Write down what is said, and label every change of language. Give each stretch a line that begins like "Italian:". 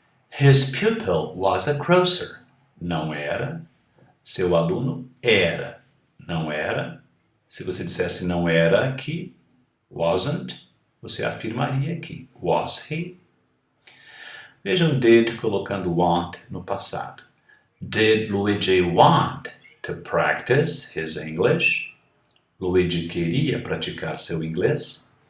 English: His pupil was a grocer.
Portuguese: Não era. Seu aluno era. Não era. Se você dissesse não era aqui, wasn't, você afirmaria aqui,
English: was he?
Portuguese: Vejam did colocando want no passado.
English: Did Luigi want to practice his English?
Portuguese: Luigi queria praticar seu inglês?